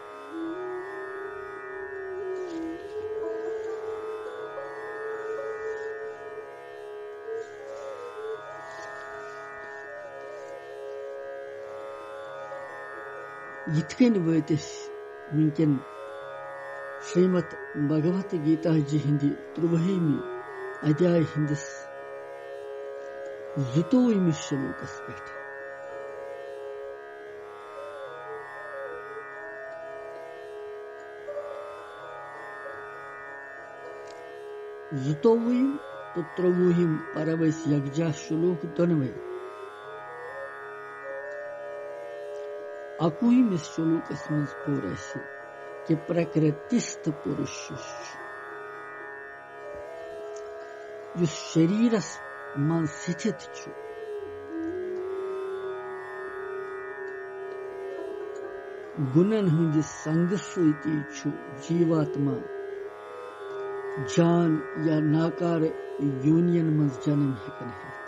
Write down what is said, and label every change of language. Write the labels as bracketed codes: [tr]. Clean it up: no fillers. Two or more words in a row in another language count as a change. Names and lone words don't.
[ks] यिथकन वतिस वनकन श्रीमद भगवत गीता जी हिंदी 23 अध्याय हिंदिस 22 श्लोकस पे 22 तो 23 परवैस यकजा श्लोक दोनवे 21 श्लोकस मज पोर कि प्रकृतिस्थ पुरुष युस शरीरस मन स्थित छु गुणन हुंदिस संग सती छु जीवात्मा जान या नाकार यूनियन मज जन्म हेकन है।